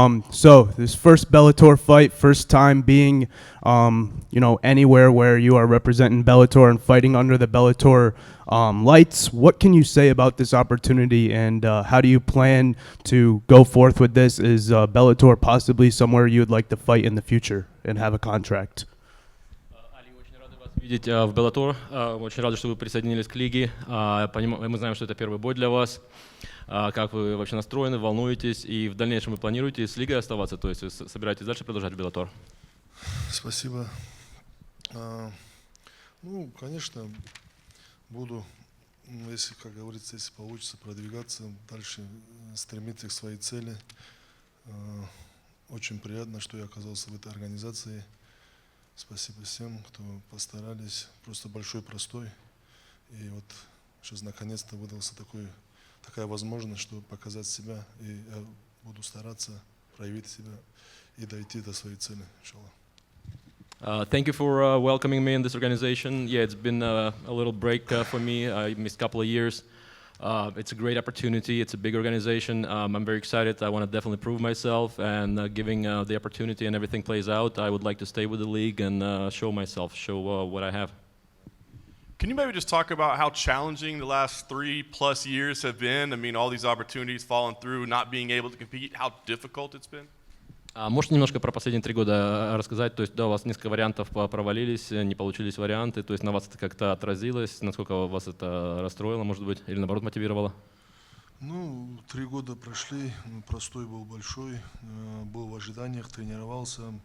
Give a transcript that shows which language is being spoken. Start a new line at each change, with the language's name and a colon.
English: So this first Bellator fight, first time being, anywhere where you are representing Bellator and fighting under the Bellator lights. What can you say about this opportunity, and how do you plan to go forth with this? Is Bellator possibly somewhere you would like to fight in the future and have a contract?
Russian: Али, очень рады вас видеть в Bellator. Очень рады, что вы присоединились к лиге. Мы знаем, что это первый бой для вас. Как вы вообще настроены, волнуетесь, и в дальнейшем вы планируете с лигой оставаться, то есть вы собираетесь дальше продолжать Bellator? Спасибо. Конечно, буду, если, как говорится, если получится продвигаться, дальше стремиться к своей цели. Очень приятно, что я оказался в этой организации. Спасибо всем, кто постарались. Просто большой простой. И вот сейчас наконец-то выдался такая возможность, чтобы показать себя. И я буду стараться проявить себя и дойти до своей цели, иншаллах.
English: Thank you for welcoming me in this organization. Yeah, it's been a little break for me. I missed a couple of years. It's a great opportunity. It's a big organization. I'm very excited. I want to definitely prove myself, and giving the opportunity and everything plays out, I would like to stay with the league and show myself, show what I have. Can you maybe just talk about how challenging the last 3+ years have been? I mean, all these opportunities falling through, not being able to compete, how difficult it's been?
Russian: Можете немножко про последние 3 года рассказать? То есть, да, у вас несколько вариантов провалились, не получились варианты. То есть на вас это как-то отразилось? Насколько вас это расстроило, может быть, или наоборот мотивировало? 3 года прошли, простой был большой, был в ожиданиях, тренировался.